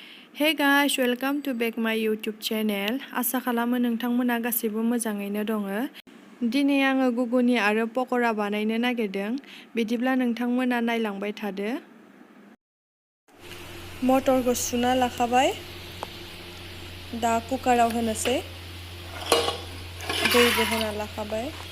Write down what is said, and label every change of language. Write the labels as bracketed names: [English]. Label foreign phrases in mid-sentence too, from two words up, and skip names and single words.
[English] Hey guys, welcome to back my YouTube channel. [Bodo] आसा खालामो नोंथांमोना गासिबो मोजाङैनो दङ। दिनै आङो गुगुनि आरो पकरा बानायनो नागिरदों। बिदिब्ला नोंथांमोना नायलांबाय थादो। मटरखौ सुना लाखाबाय। दा कुकाराव होनोसै। दैबो होना लाखाबाय।